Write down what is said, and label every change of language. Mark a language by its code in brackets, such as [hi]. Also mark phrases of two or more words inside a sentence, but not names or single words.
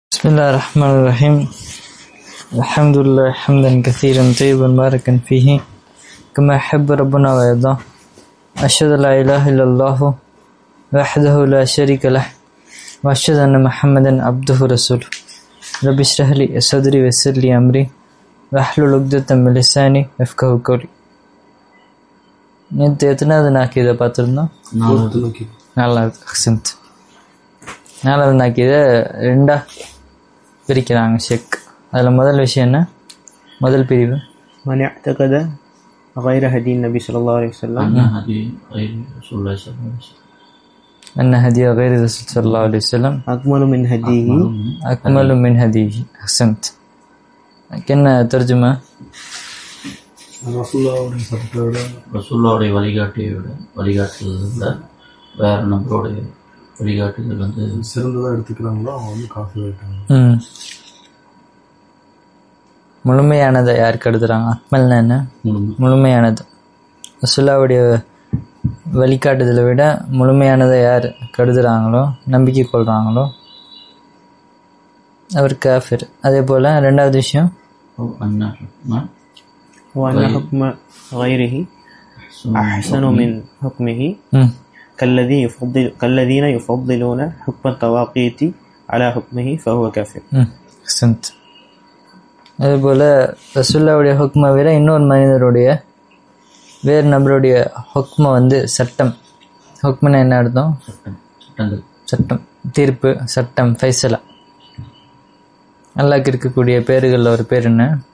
[ar] بسم الله الرحمن الرحيم الحمد لله حمدا كثيرا طيبا مباركا فيه كما يحب ربنا ويرضى أشهد أن لا إله إلا الله وحده لا شريك له وأشهد أن محمدا عبده ورسوله رب اشرح لي صدري ويسر لي أمري واحلل عقدة من لساني يفقهوا قولي. [ta] நேற்று எத்தனாவது நாக்கீதை பார்த்துருந்தோம்? நாலாவது. அக்சன்ட். நாலாவது நாக்கீதை ரெண்டாக பிரிக்கிறாங்க ஷேக். அதில் முதல் விஷயம் என்ன? முதல் பிரிவு [ar] من اعتقد غير هدي النبي صلى الله عليه وسلم أن هدي غير رسول صلى الله عليه وسلم أكمل من هديه. أحسنت. [ta] என்ன தர்ஜுமா? ரசூலுல்லாஹ்வுடைய வழிகாட்டுதல்ல வேற நபருடைய வழிகாட்டுதல் வந்து சிறந்ததாக எடுத்துக்கிறாங்களோ அவங்க வந்து காஃபி ஆகிட்டாங்க. முழுமையானதை யாருக்கு எடுத்துறாங்க? அக்மல்னா என்ன? முழுமையானது. ரசூலுல்லாஹ்வுடைய வழிகாட்டுதலை விட முழுமையானதை யார் கருதுறாங்களோ, நம்பிக்கை கொள்கிறாங்களோ அவர் காஃபிர். அதே போல் ரெண்டாவது விஷயம் [ar] وأن حكم غيره أحسن من حكمه كالذين يفضلون حكم الطواغيت على حكمه فهو كافر. [ta] அதுபோல் ரசூலுல்லாஹ்வுடைய ஹுக்மை விட இன்னொரு மனிதருடைய வேறு நபருடைய ஹுக்மை வந்து சட்டம். ஹுக்மனா என்ன அர்த்தம்? சட்டம், தீர்ப்பு, சட்டம், ஃபைசலா. அல்லாஹ்க்கு இருக்கக்கூடிய பேர்களில் ஒரு பேர் என்ன?